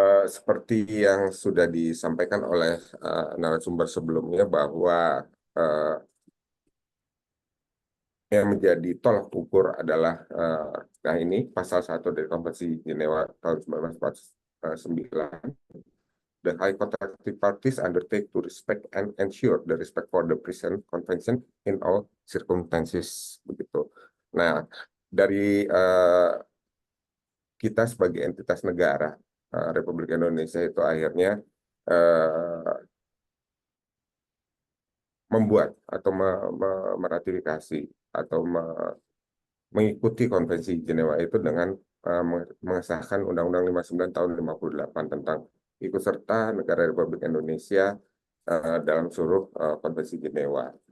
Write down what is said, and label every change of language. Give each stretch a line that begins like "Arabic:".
Indonesian: Seperti yang sudah disampaikan oleh narasumber sebelumnya bahwa eh, yang menjadi tolak ukur adalah nah ini pasal 1 dari Konvensi Jenewa tahun 1949.
English: The high contracting parties undertake to respect and ensure the respect for the present convention in all circumstances, begitu.
Indonesian: Nah, dari kita sebagai entitas negara Republik Indonesia itu akhirnya membuat atau meratifikasi atau mengikuti Konvensi Jenewa itu dengan mengesahkan Undang-Undang 59 tahun 58 tentang ikut serta negara Republik Indonesia dalam seluruh Konvensi Jenewa.